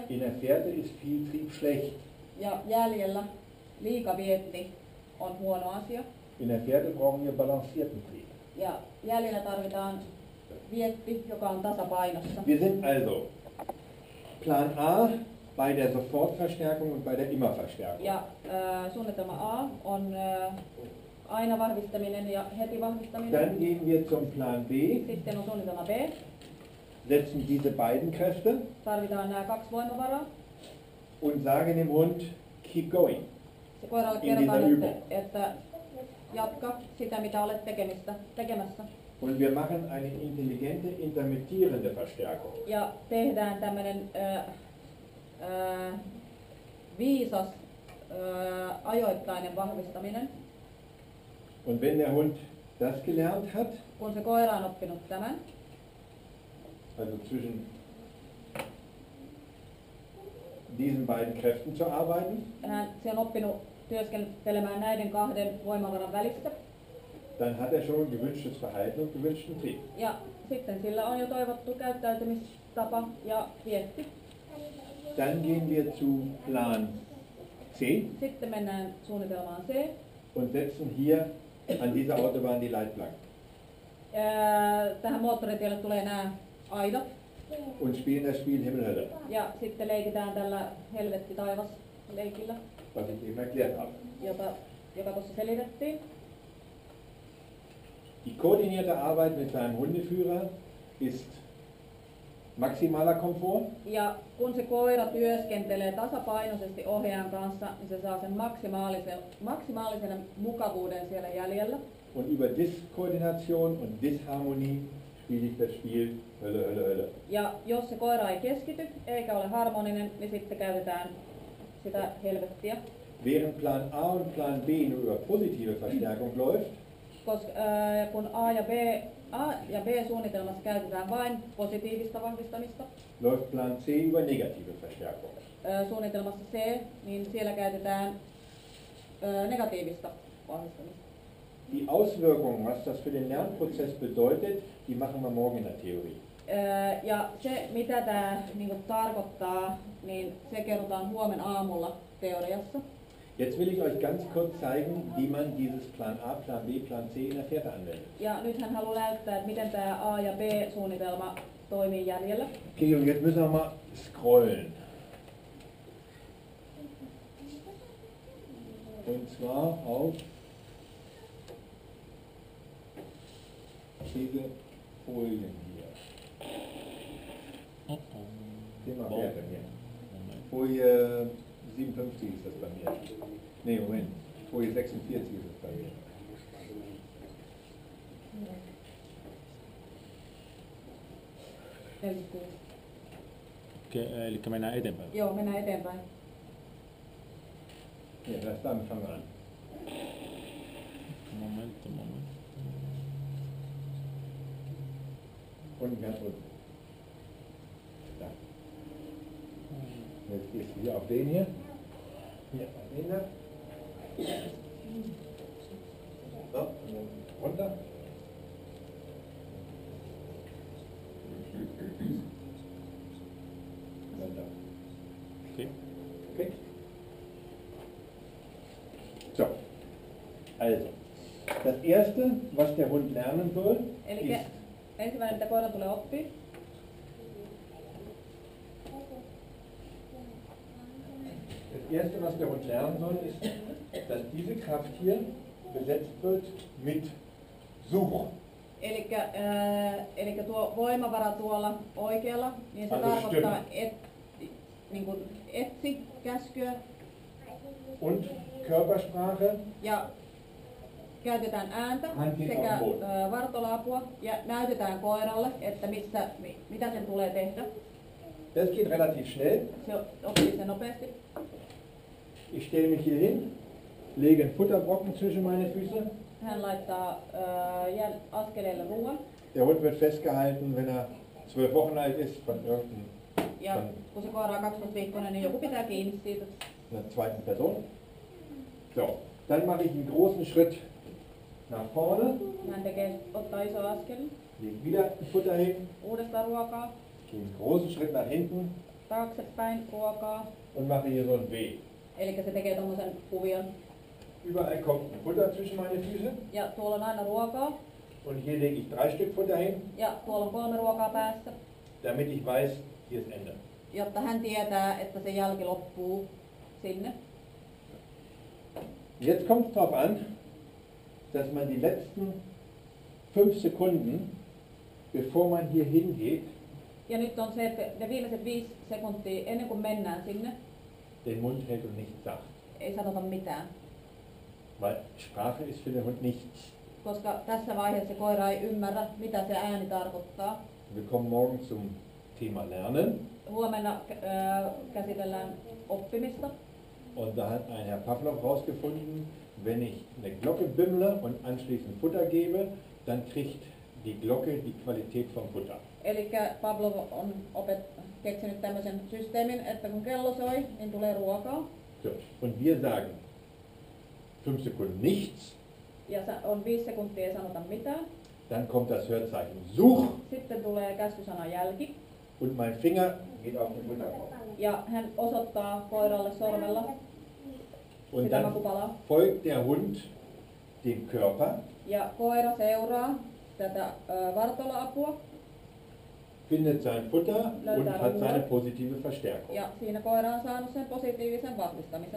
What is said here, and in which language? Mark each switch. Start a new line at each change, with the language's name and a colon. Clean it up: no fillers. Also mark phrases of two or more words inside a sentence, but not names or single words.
German: In der Fährte ist Vieltrieb schlecht.
Finnish: Ja jäljellä liikavietti on huono asia.
German: In der Fährte brauchen wir balancierten Trieb.
Finnish: Ja jäljellä tarvitaan vietti, joka on tasapainossa.
German: Wir sind also Plan A bei der Sofortverstärkung und bei der Immerverstärkung.
Finnish: Ja suunnitelma A on aina vahvistaminen ja heti vahvistaminen.
German: Dann gehen wir zum Plan B,
Finnish: Sitten on suunnitelma B.
German: setzen diese beiden Kräfte
Finnish: Tarvitaan nämä 2 voimavaraa.
German: und sagen dem Hund,
English: keep going.
Finnish: Se koiralle
German: In
Finnish: kerrotaan,
German: dieser
Finnish: että jatka sitä, mitä olet tekemässä.
German: Und wir machen eine intelligente, intermittierende Verstärkung.
Finnish: Ja tehdään tämmöinen viisas ajoittainen vahvistaminen.
German: Und wenn der Hund das gelernt hat,
Finnish: Kun se koira on oppinut tämän,
German: also zwischen diesen beiden Kräften zu arbeiten,
Finnish: se on oppinut työskentelemään näiden 2 voimavaran välissä.
German: dann hat er schon gewünschtes Verhalten und gewünschten Trieb.
Finnish: Ja sitten sillä on jo toivottu käyttäytymistapa ja vietti.
German: Dann gehen wir zu Plan C
Finnish: Sitten mennään suunnitelmaan C.
German: und setzen hier an dieser Autobahn die Leitplanken
Finnish: Tähän moottoritielle tulee nämä aidat.
German: und spielen das Spiel Himmel Hölle,
Finnish: Ja sitten leikitään tällä helvetti taivas leikillä,
German: was ich eben erklärt habe.
Finnish: joka tuossa selitettiin.
German: Die koordinierte Arbeit mit seinem Hundeführer ist maximaler Komfort.
Finnish: Ja kun se koira työskentelee tasapainoisesti ohjaajan kanssa, niin se saa sen maksimaalisen mukavuuden siellä jäljellä.
German: Und über Diskoordination und Disharmonie spiele ich das Spiel Hölle, Hölle, Hölle.
Finnish: Ja jos se koira ei keskity eikä ole harmoninen, niin sitten käytetään sitä helvettiä.
German: Während Plan A und Plan B nur über positive Verstärkung läuft,
Finnish: Koska kun A ja B suunnitelmassa käytetään vain positiivista vahvistamista,
German: läuft Plan C über negative Verstärkung.
Finnish: Suunnitelmassa C, niin siellä käytetään negatiivista vahvistamista.
German: Die Auswirkungen, was das für den Lernprozess bedeutet, die machen wir morgen in der Theorie.
Finnish: Ja se, mitä tämä tarkoittaa, niin se kerrotaan huomenna aamulla teoriassa.
German: Jetzt will ich euch ganz kurz zeigen, wie man dieses Plan A, Plan B, Plan C in der Fährte anwendet.
Finnish: Ja nyt hän haluaa näyttää, että miten tämä A- ja B-suunnitelma toimii jäljellä.
German: Okay, und jetzt müssen wir mal scrollen. Und zwar auf diese Folien hier. Thema Werte hier. Folie 57 ist das bei mir. Nee, Moment. Folie 46 ist es bei mir.
Finnish: Eli mennään eteenpäin. Joo, mennään eteenpäin.
German: Ja, damit fangen wir an. Moment. Unten ganz unten. Da. Jetzt gehst du hier auf den hier. Hier auf den da. So, und dann runter. Und da. Okay. Okay. So. Also, das erste, was der Hund lernen soll,
Finnish: Eli
German: ist
Finnish: ensimmäinen, mitä koira tulee oppia,
German: das erste, was der Hund lernen soll, ist, dass diese Kraft hier besetzt wird mit Such.
Finnish: Eli tuo voimavara tuolla oikealla, niin se
German: Also
Finnish: tarkoittaa etsi käskyä
German: Und Körpersprache,
Finnish: ja käytetään ääntä Hankin sekä on muut. vartaloapua ja näytetään koiralle, että mitä sen tulee tehdä.
German: das geht relativ schnell.
Finnish: Se oppii sen nopeasti.
German: Ich stelle mich hier hin, lege einen Futterbrocken zwischen meine Füße.
Finnish: Hän laittaa askeleille ruoan
German: Der Hund wird festgehalten, wenn er 12 Wochen alt ist, von
Finnish: ja kun se koira on 12-viikkoinen, niin joku pitää kiinni siitä.
German: einer zweiten Person. So, dann mache ich einen großen Schritt nach vorne,
Finnish: Hän ottaa iso askel,
German: lege wieder ein Futter hin,
Finnish: uudestaan ruokaa,
German: gehe einen großen Schritt nach hinten
Finnish: taaksepäin ruokaa.
German: und mache hier so ein W.
Finnish: Eli se tekee tommosen kuvion.
German: Überall kommt ein Futter zwischen meine Füße
Finnish: Ja tuolla on aina ruokaa.
German: und hier lege ich 3 Stück Futter hin,
Finnish: Ja tuolla on 3 ruokaa päässä.
German: damit ich weiß, hier ist Ende.
Finnish: Jotta hän tietää, että se jälki loppuu sinne.
German: Jetzt kommt es darauf an, dass man die letzten 5 Sekunden, bevor man hier hingeht,
Finnish: Ja nyt on se, että ne viimeiset 5 sekuntia ennen kuin mennään sinne,
German: den Mund hält und nichts sagt.
Finnish: ei sanota mitään.
German: Weil Sprache ist für den Hund nichts.
Finnish: Koska tässä vaiheessa koira ei ymmärrä, mitä se ääni tarkoittaa.
German: Wir kommen morgen zum Thema Lernen.
Finnish: Huomenna käsitellään oppimista.
German: Und da hat ein Herr Pavlov herausgefunden, wenn ich eine Glocke bimmle und anschließend Futter gebe, dann kriegt die Glocke die Qualität vom Futter.
Finnish: Eli Pavlov on keksinyt tämmöisen systeemin, että kun kello soi, niin tulee ruokaa.
German: So. Und wir sagen 5 Sekunden nichts,
Finnish: Ja on 5 sekuntia ei sanota mitään.
German: dann kommt das Hörzeichen Such
Finnish: Sitten tulee käskysana jälki.
German: und mein Finger geht auf den Futterkorb.
Finnish: Ja hän osoittaa koiralle sormella
German: Und
Finnish: sitä
German: dann
Finnish: makupalaa.
German: folgt der Hund dem Körper,
Finnish: Ja koira seuraa tätä vartaloapua.
German: findet sein Futter und
Finnish: Löytää
German: hat seine
Finnish: ruoan.
German: positive Verstärkung.
Finnish: Ja siinä koira on saanut sen positiivisen vahvistamisen.